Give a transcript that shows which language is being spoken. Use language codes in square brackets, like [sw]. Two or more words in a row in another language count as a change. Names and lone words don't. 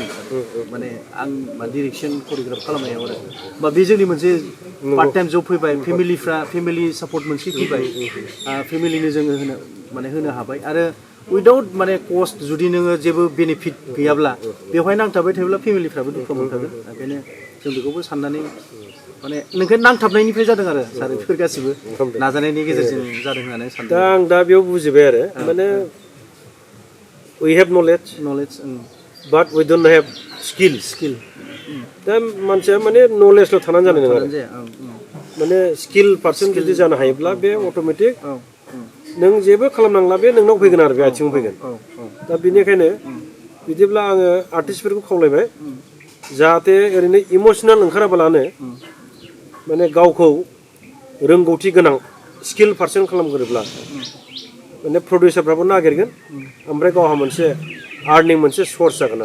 [brx] माने आं [en] direction choreography [brx] खालामनायाव आरो बा बे जोंनि मोनसे [en] part time job [brx] फैबाय [en] family support [brx] मोनसे फैबाय फेमिलिनो जोङो होनो हाबाय आरो उइदाउट माने कस्ट जुदि नोङो जेबो बेनिफिट गैयाब्ला बेवहाय नांथाबबाय थायोब्ला फेमिलिफ्राबो दुखु मोनखागोन ओंखायनो जों बेखौबो साननानै माने नोंखौ नांथाबनायनिफ्राय जादों आरो सार बेफोर गासिबो नाजानायनि गेजेरजों जादों होननानै सानदों दा आं दा बेयाव बुजिबाय आरो माने [en] we have knowledge but we don't have skill [brx] दा मानसिया माने नलेजल' थानानै जानाय नङा माने [en] skill person [brx] जुदि जानो हायोब्ला बे अट'मेटिक नों जेबो खालामनांला बे नोंनाव फैगोन आरो बे आथिङाव फैगोन दा बेनिखायनो बिदिब्ला आङो आर्टिस्टफोरखौ खावलायबाय जाहाथे ओरैनो इमसनेल ओंखाराबालानो माने गावखौ रोंगौथि गोनां [en] skill person [brx] खालामगोरोब्ला माने प्रडिउसारफ्राबो नागिरगोन ओमफ्राय गावहा मोनसे आर्निं मोनसे सर्स जागोन